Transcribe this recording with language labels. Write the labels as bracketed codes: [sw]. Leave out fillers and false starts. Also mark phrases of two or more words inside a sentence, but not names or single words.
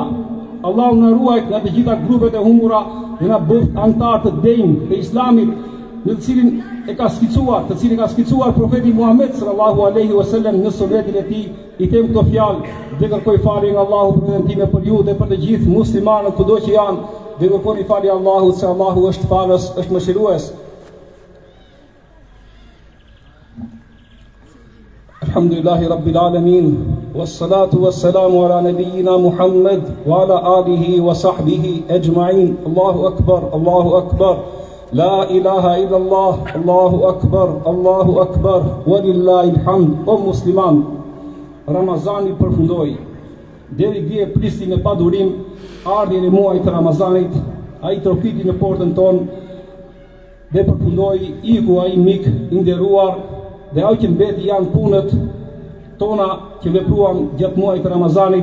[sq] Allahu na ruajt nga të gjitha grupet e humbura dhe na bëft antar të denjë të Islamit, në të cilin e ka skicuar, të cilin ka skicuar profeti Muhammed [ar] صلى الله عليه وسلم [sq] në sunetin e tij, i them këto fjalë dhe kërkoj falje nga Allahu për veten time për ju dhe për të gjithë muslimanët kudo që janë, dhe kërkoni falje Allahut se Allahu është falës, është mëshirues. [ar] الحمد لله رب العالمين، والصلاة والسلام على نبينا محمد وعلى آله وصحبه أجمعين. الله أكبر، الله أكبر. لا إله إلا الله، الله أكبر، الله أكبر، ولله الحمد. [sq] O musliman, Ramazani përfundoi. Deri dje prisni me padurim ardhjen e muajit të Ramazanit, ai trokiti në portën tonë dhe përfundoi, iku ai mik i nderuar, dhe ai që mbeti janë punët tona që vepruam gjatë muajit të Ramazanit.